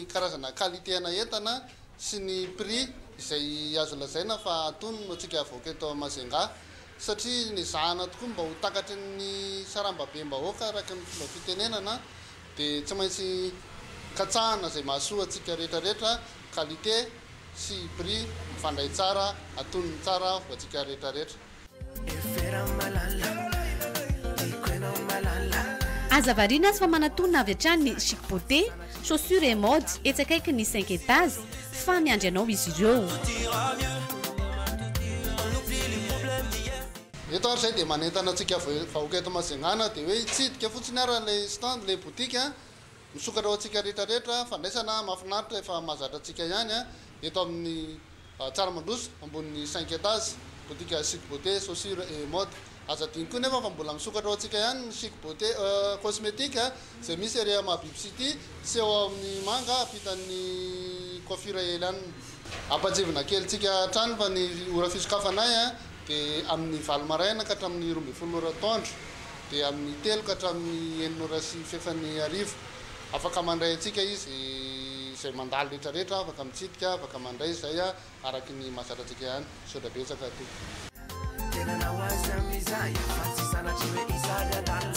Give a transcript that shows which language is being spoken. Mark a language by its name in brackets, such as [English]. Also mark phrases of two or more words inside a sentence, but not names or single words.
[Malagasy] karazana qualité-na entana sy ny prix izay azo lazaina fa atony no antsika vaoketo Majunga satria ny zahana tokoa mba ho takatry ny sarambabe mbahoaka araka ny fomba fitenenana dia tsy maintsy katsahana zay mahasoa antsika rehetrarehetra qualité sy prix mifandray tsara atonony tsara ho antsika rehetrarehetra azavarina azy fa manatonina avy hatrany ny chic beauté chaussure et mode etsakaiky ny 5 étage fa miandry anao izy ireo eto ary zay dia manentana antsika vahoketo Majunga dia hoe hitsidika fotsiny ara le stand le boutique misokatra ho antsika rehetrarehetra fandraisana mahafinaritra efa mahazatra antsika ihany eto amin'ny Tsaramandroso ambony 5 étage boutique chic beauté chaussure et mode azadiny koa nefa fa mbola misokatra ho antsika ihany ny chic beauté cosmétique zay misy area Mahabiby City sy eo amin'ny Manga ampitan'ny coiffure ely any ampajevina kely tsika trano fa ny ora fisokafanay dia amin'ny 7 maraina ka hatramin'ny 12 ora atoandro dia amin'ny 3 ka hatramin'ny 9 ora sy fefany arivo afaka mandray antsika izy izay mandalo rehetrarehetra afaka mitsidika afaka mandray izay araky ny mahazatra antsika ihany soda betsaka toy